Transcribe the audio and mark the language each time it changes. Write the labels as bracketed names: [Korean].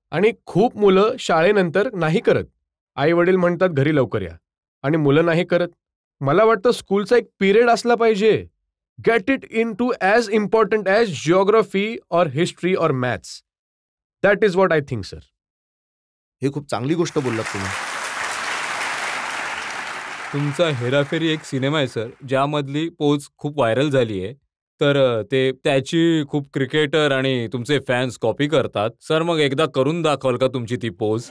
[Marathi] आणि खूप मुलं शाळेनंतर नाही करत. आई वडील म्हणतात घरी लवकर या, आणि मुलं नाही करत. मला वाटतं स्कूलचा एक पिरियड असला पाहिजे. [English] Get it in to as important as geography और history और maths. That is what I think sir. [Marathi] हे खूप चांगली गोष्ट बोललात तुम्ही. तुमचा हेराफेरी एक सिनेमा आहे सर, ज्यामधली पोज खूप व्हायरल झाली आहे. तर त्याची खूप क्रिकेटर आणि तुमचे फॅन्स कॉपी करतात. सर मग एकदा करून दाखवाल का तुमची ती पोज?